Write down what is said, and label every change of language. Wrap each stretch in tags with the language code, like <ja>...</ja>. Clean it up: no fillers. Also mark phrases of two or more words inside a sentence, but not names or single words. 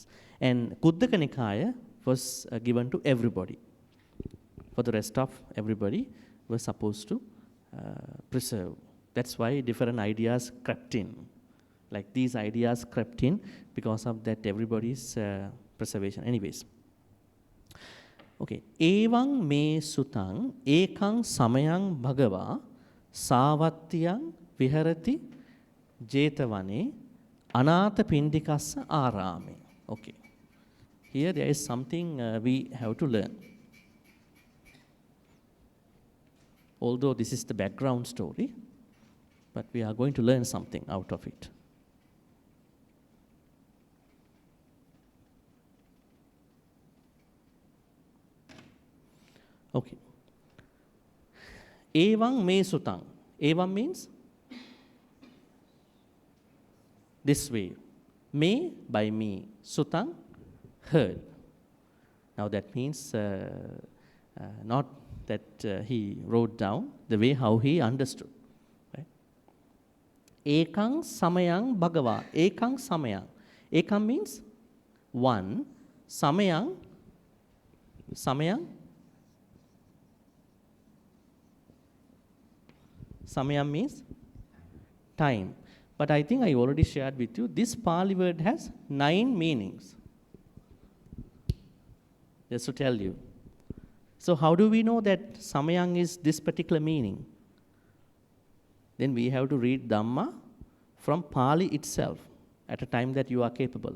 <en>And Kuddaka Nikaya was given to everybody. For the rest of everybody was supposed to preserve. That's why different ideas crept in. Like these ideas crept in because of that everybody's preservation. Anyways. Okay.</en> <pi>Evang me sutang ekang samayang bhagava savatyang viharati jetavane anatha pindikassa arame.</pi> <en>Okay. Here there is something we have to learn. Although this is the background story, but we are going to learn something out of it. Okay.</en> <pi>Evang me sutang.</pi> <en>Evam means this way. Me by me. Sutang, heard. Now that means not that he wrote down, the way how he understood. Right?</en> <pi>Ekang samayang bhagava. Ekang samayang.</pi> <en>Ekam means one.</en> <pi>Samayang. Samayang.</pi> <en>Samayam means time. But I think I already shared with you, this Pali word has 9 meanings. Just to tell you. So how do we know that Samayang is this particular meaning? Then we have to read Dhamma from Pali itself at a time that you are capable of.</en>